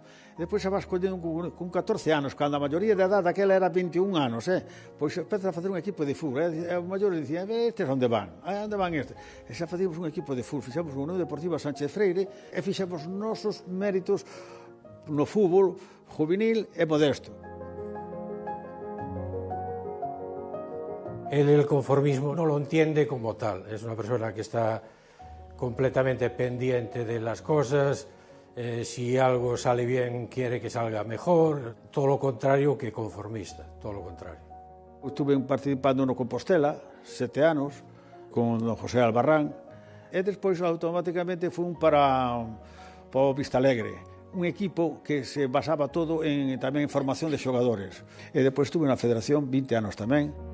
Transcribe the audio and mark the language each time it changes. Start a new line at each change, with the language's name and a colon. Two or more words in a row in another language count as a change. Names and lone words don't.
Galician: E depois xa vas collendo con 14 anos, cando a maioría de edad daquela era 21 anos, pois empezas a facer un equipo de fútbol, e os maiores dicían, estes onde van? Onde van estes? E xa facíamos un equipo de fútbol, fixamos unha Unión Deportiva Sánchez Freire, e fixamos nosos méritos no fútbol juvenil e modesto.
Spanish: Él el conformismo no lo entiende como tal, es una persona que está completamente pendiente de las cosas, si algo sale bien quiere que salga mejor, todo lo contrario que conformista, todo lo contrario. Estuve participando
Galician: no Compostela 7 anos con don José Albarrán e despois automáticamente fui para o Vistalegre, un equipo que se basaba todo tamén en formación de xogadores, e despois estuve na Federación 20 anos tamén.